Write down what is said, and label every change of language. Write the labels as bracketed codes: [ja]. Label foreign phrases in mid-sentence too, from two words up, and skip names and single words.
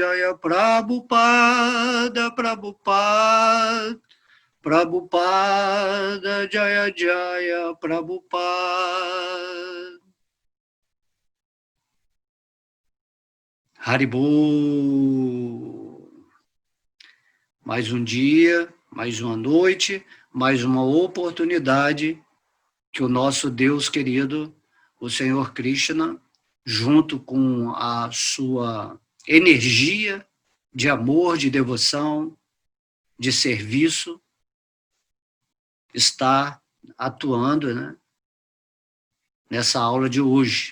[sa] जय प्रभुपाद, प्रभुपाद, प्रभुपाद, जय जय प्रभुपाद. Haribol. [pt] Mais um dia, mais uma noite, mais uma oportunidade que o nosso Deus querido, o Senhor Krishna, junto com a sua energia de amor, de devoção, de serviço, está atuando, né, nessa aula de hoje.